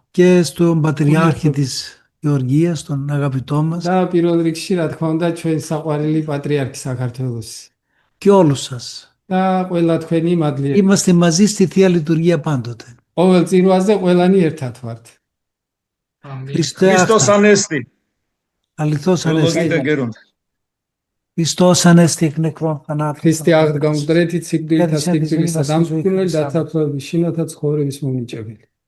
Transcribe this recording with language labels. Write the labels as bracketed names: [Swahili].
[Greek] και στον Πατριάρχη της Γεωργίας, τον αγαπητό μας [Georgian] და პირველ რიგში, რა თქმა უნდა, ჩვენ საყვარელი პატრიარქი საქართველოს. [Greek] και όλους σας. [Georgian] და ყველა თქვენი მადლიერება. [Greek] Είμαστε μαζί στη Θεία Λειτουργία πάντοτε. [Georgian] ყოველ წირვაზე ყველანი ერთად ვართ. [Greek] Χριστός Ανέστη. Αληθώς Ανέστη. Ευλογείτε γέρον. Χριστός Ανέστη εκ νεκρών θανάτων. [Georgian] Χριστე აღდგა უდრეთი ციგდვილთა სიკვდილისა დამსხვრელი და თაფლობის შინათა ცხოვრების მომიჭებელი.